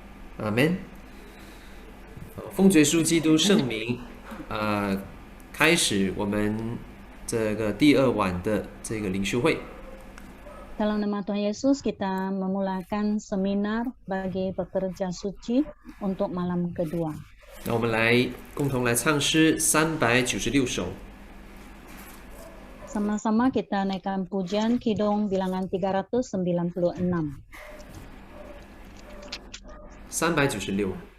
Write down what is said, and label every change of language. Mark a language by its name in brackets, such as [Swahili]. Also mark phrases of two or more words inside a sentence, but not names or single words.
[Chinese] 阿门。奉主耶稣基督圣名，开始我们这个第二晚的这个灵修会。 [Malay] Dalam nama Tuhan Yesus, kita memulakan seminar bagi pekerja suci untuk malam kedua. [Chinese] 那我们共同来唱诗396首。 [Malay] Sama-sama kita naikkan pujian Kidung bilangan 396. [Chinese] 396。